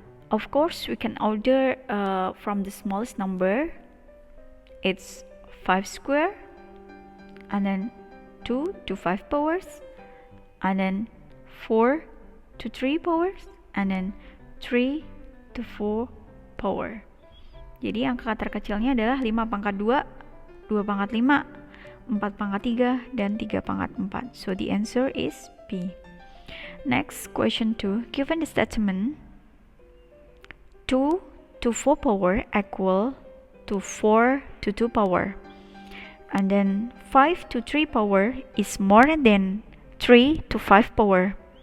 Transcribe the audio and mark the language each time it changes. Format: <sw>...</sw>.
<en>Of course, we can order from the smallest number. It's 5 square, and then 2 to 5 powers, and then 4 to 3 powers, and then 3 to 4 power.</en> <id>Jadi angka terkecilnya adalah 5 pangkat 2, 2 pangkat 5, 4 pangkat 3, dan 3 pangkat 4.</id> <en>So the answer is B. Next, question 2. Given the statement 2 to 4 power equal to 4 to 2 power. And then 5 to 3 power is more than 3 to 5 power.</en>